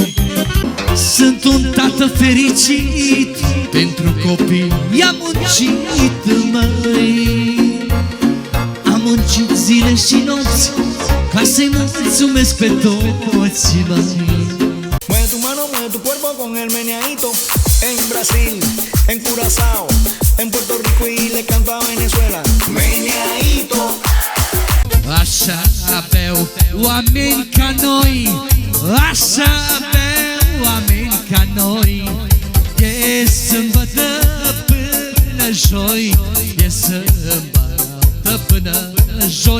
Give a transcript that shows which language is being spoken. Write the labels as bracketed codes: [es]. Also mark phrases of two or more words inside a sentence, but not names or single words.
[ro] Sunt un tată fericit, pentru copii i-am muncit, măi. Am muncit zile și nopți ca să-i mulțumesc pe toți, măi. [es] con el meneadito. En Brasil, en Curazao, en Puerto Rico y le canto a Venezuela. Meneadito. [ro] Așa aveau oameni ca noi, așa aveau oameni ca noi. E sâmbătă până joi, e sâmbătă până joi.